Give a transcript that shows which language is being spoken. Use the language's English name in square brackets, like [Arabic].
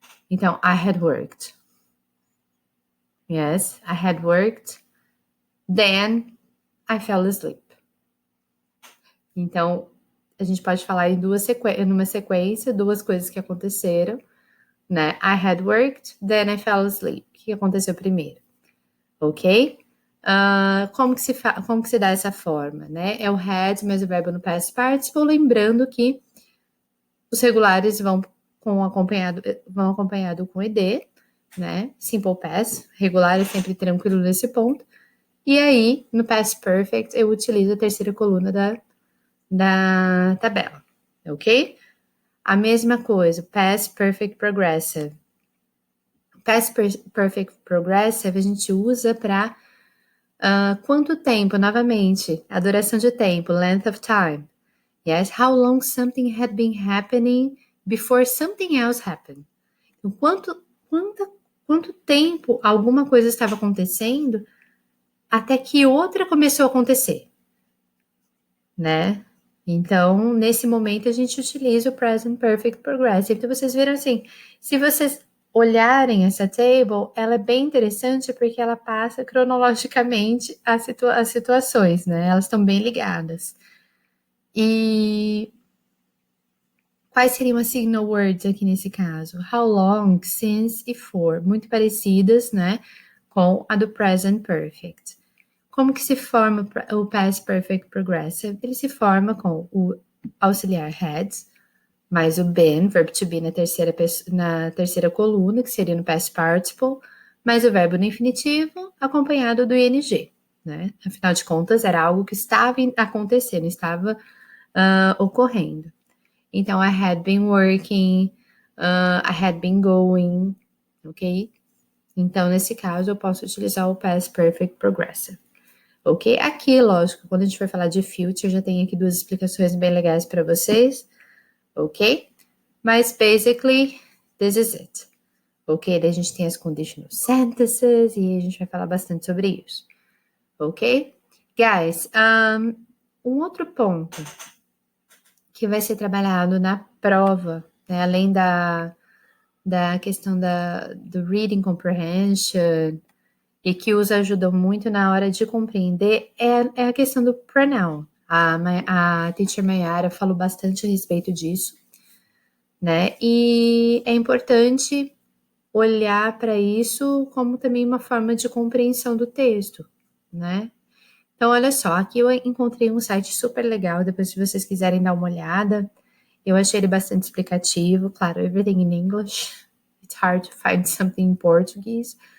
[Portuguese] Então, [English] I had worked. Yes, I had worked. Then, I fell asleep. [Portuguese] Então, a gente pode falar em numa sequência, duas coisas que aconteceram, né? [English] I had worked, then I fell asleep. [Portuguese] O que aconteceu primeiro? Ok? Como que se dá essa forma, né? É o had mais o verbo no past participle, lembrando que os regulares vão acompanhado com ed, né? Simple past, regular é sempre tranquilo nesse ponto. E aí, no past perfect, eu utilizo a terceira coluna da tabela, ok? A mesma coisa, past perfect progressive. Past perfect progressive a gente usa para quanto tempo, novamente, a duração de tempo, [English] length of time. Yes, how long something had been happening before something else happened. [Portuguese] Então, quanto tempo alguma coisa estava acontecendo até que outra começou a acontecer, né? Então, nesse momento, a gente utiliza o Present Perfect Progressive. Então, vocês viram assim, se vocês olharem essa table, ela é bem interessante porque ela passa cronologicamente as situações, né? Elas estão bem ligadas. E quais seriam as signal words aqui nesse caso? How long, since e for, muito parecidas, né, com a do present perfect. Como que se forma o past perfect progressive? Ele se forma com o auxiliar had, mais o been, verbo to be na terceira coluna, que seria no past participle, mais o verbo no infinitivo, acompanhado do ing, né? Afinal de contas, era algo que estava acontecendo, estava ocorrendo. Então, [English] I had been working, I had been going, ok? [Portuguese] Então, nesse caso, eu posso utilizar o past perfect progressive, ok? Aqui, lógico, quando a gente for falar de future, já tem aqui duas explicações bem legais para vocês, ok? Mas, [English] basically, this is it. Ok? [Portuguese] Daí a gente tem as conditional sentences e a gente vai falar bastante sobre isso. Ok? Guys, um outro ponto que vai ser trabalhado na prova, né, além da questão do reading comprehension e que os ajudam muito na hora de compreender é a questão do pronoun. A teacher Mayara falou bastante a respeito disso, né? E é importante olhar para isso como também uma forma de compreensão do texto, né? Então, olha só, aqui eu encontrei um site super legal, depois se vocês quiserem dar uma olhada. Eu achei ele bastante explicativo, claro, [English] everything in English. It's hard to find something in Portuguese.